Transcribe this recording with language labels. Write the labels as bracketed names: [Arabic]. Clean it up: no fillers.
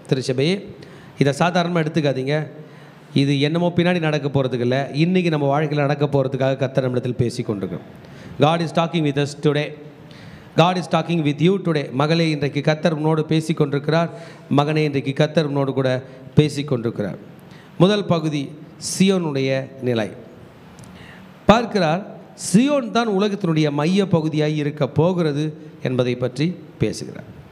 [Tamil] திருச்சபையே, இதை சாதாரணமாக எடுத்துக்காதீங்க. இது என்னமோ பின்னாடி நடக்க போகிறதுக்கு இல்லை, இன்றைக்கி நம்ம வாழ்க்கையில் நடக்க போகிறதுக்காக கர்த்தர் நம்மிடத்தில் பேசி கொண்டிருக்கிறோம். [English] God is talking with us today. God is talking with you today. [Tamil] மகளே, இன்றைக்கு கர்த்தர் உன்னோடு பேசி கொண்டிருக்கிறார். மகனே, இன்றைக்கு கர்த்தர் உன்னோடு கூட பேசி கொண்டிருக்கிறார். முதல் பகுதி சியோனுடைய நிலை பார்க்கிறார். சியோன் தான் உலகத்தினுடைய மைய பகுதியாக இருக்க போகிறது என்பதை பற்றி பேசுகிறார்.